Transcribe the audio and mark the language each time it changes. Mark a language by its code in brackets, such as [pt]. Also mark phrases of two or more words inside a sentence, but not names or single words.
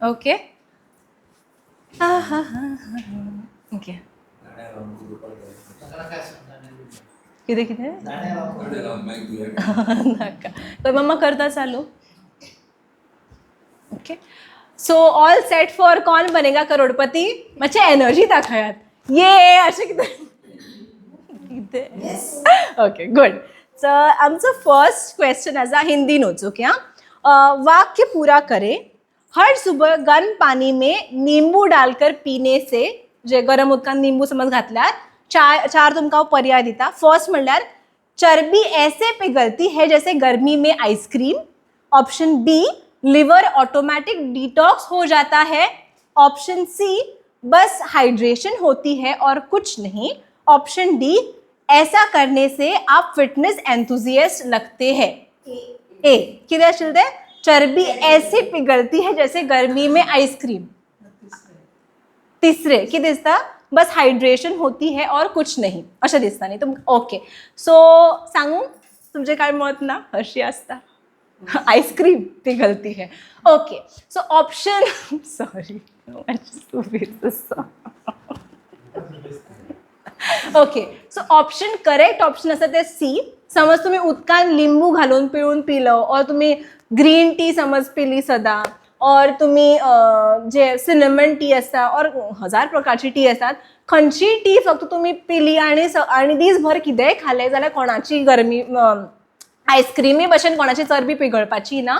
[kok] ओके ओके कितें कितें नाका तर मम्मा करता चालू. [en] okay so all set for कौन बनेगा करोडपती. [kok] मातशें एनर्जी दाखयात. ये अशें कितें कितें. ओके गुड. सो आमचो [en] first question [kok] आसा हिंदीनूच. [hi] ओके वाक्य पूरा करें. हर सुबह गर्म पानी में नींबू डालकर पीने से, [kok] जे गरम उदकान निंबू समज घातल्यार चार तुमकां पर्याय दिता. [hi] फर्स्ट म्हणल्यार चरबी ऐसे पिघलती है जैसे गर्मी में आइसक्रीम. [en] option B [hi] लिवर [en] automatic detox [hi] हो जाता है. [en] option C [hi] बस हाइड्रेशन होती है और कुछ नहीं. [en] option D [hi] ऐसा करने से आप [en] fitness enthusiast [hi] लगते हैं. ए [kok] कितें आशिल्लें तें [hi] चरबी ऐसी पिघलती है जैसे गर्मी में आइसक्रीम. [kok] तिसरे कितें दिसता [hi] बस हायड्रेशन होती है और कुछ नहीं [kok] अशें दिसता न्ही तुमकां. [en] okay so [kok] सांगू तुमचें कांय मत ना अशी आसता. [hi] आइसक्रीम पिघलती है. [en] okay so option sorry okay so option correct option [kok] आसा ते [en] सी. [kok] समज तुम्ही उदकान लिंबू घालून पिळून पिलो, और तुम्ही [en] green tea [kok] समज पिली सदां, और तुम्ही जे [en] cinnamon tea [kok] असता और 1000 प्रकारची टी असतात, खंयची टी फक्त तुम्ही पिली आणि दीसभर कितेंय खालें जाल्यार कोणाची गरमी आयस्क्रीमी भशेन कोणाची चरबी पिगळपाची ना.